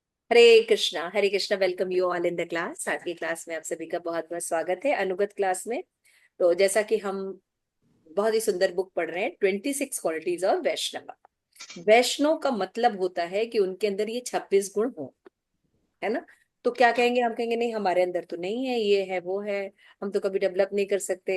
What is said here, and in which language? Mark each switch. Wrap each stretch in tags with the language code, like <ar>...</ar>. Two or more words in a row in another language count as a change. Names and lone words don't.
<en>हरे कृष्णा। welcome you all in the class.</en> <hi>आज की क्लास में आप सभी का बहुत बहुत स्वागत है, अनुगत क्लास में। तो जैसा कि हम बहुत ही सुंदर बुक पढ़ रहे हैं, 26 क्वालिटीज ऑफ वैष्णव। वैष्णव का मतलब होता है कि उनके अंदर ये 26 गुण हो, है ना। तो क्या कहेंगे, हम कहेंगे नहीं हमारे अंदर तो नहीं है, ये है वो है, हम तो कभी डेवलप नहीं कर सकते।</hi>